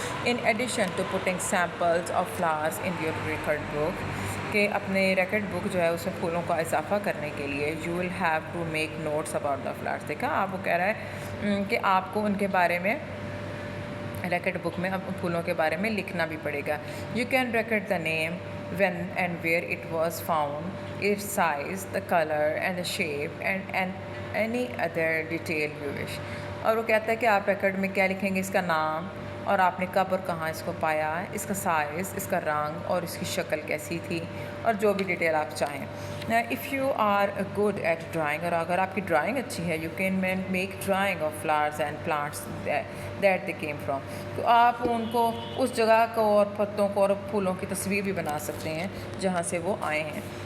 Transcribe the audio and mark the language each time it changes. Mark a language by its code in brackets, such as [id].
[en] in addition to putting samples of flowers in your record book, [ur] کہ اپنے record بک جو ہے اس میں پھولوں کا اضافہ کرنے کے لیے [en] You will have to make notes about the flowers. [ur] دیکھا آپ, وہ کہہ رہا ہے کہ آپ کو ان کے بارے میں ریکارڈ بک میں اب پھولوں کے بارے میں لکھنا بھی پڑے گا. [en] You can record the name, when and where it was found, its size, the color and the shape and any other detail you wish. [ur] اور وہ کہتا ہے کہ آپ ریکارڈ میں کیا لکھیں گے, اس کا نام, اور آپ نے کب اور کہاں اس کو پایا, اس کا سائز, اس کا رنگ, اور اس کی شکل کیسی تھی, اور جو بھی ڈیٹیل آپ چاہیں. [en] if you are good at drawing, [ur] اور اگر آپ کی ڈرائنگ اچھی ہے, [en] you can make drawing of flowers and plants that they came from, [ur] تو آپ ان کو اس جگہ کو اور پتوں کو اور پھولوں کی تصویر بھی بنا سکتے ہیں جہاں سے وہ آئے ہیں.